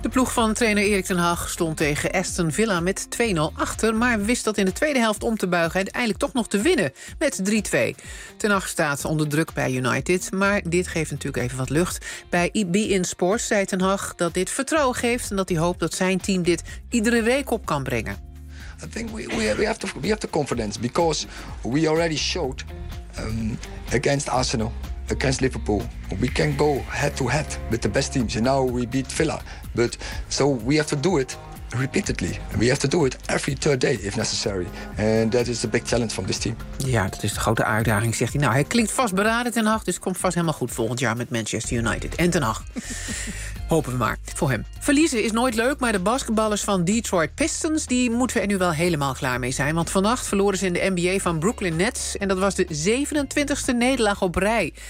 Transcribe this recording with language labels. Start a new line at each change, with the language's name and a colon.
Dutch: De ploeg van trainer Erik ten Hag stond tegen Aston Villa met 2-0 achter, maar wist dat in de tweede helft om te buigen en uiteindelijk toch nog te winnen met 3-2. Ten Hag staat onder druk bij United, maar dit geeft natuurlijk even wat lucht. Bij beIN Sports zei ten Hag dat dit vertrouwen geeft en dat hij hoopt dat zijn team dit iedere week op kan brengen.
English: I think we have the confidence because we already showed against Arsenal, against Liverpool, we can go head to head with the best teams. And now we beat Villa, but so we have to do it repeatedly. We have to do it every third day if necessary. And that is a big challenge from this team.
Dutch: Ja, dat is de grote uitdaging, zegt hij. Nou, hij klinkt vastberaden, Ten Hag, dus komt vast helemaal goed volgend jaar met Manchester United. En Ten Hag. Hopen we maar voor hem. Verliezen is nooit leuk, maar de basketballers van Detroit Pistons, die moeten er nu wel helemaal klaar mee zijn. Want vannacht verloren ze in de NBA van Brooklyn Nets. En dat was de 27e nederlaag op rij.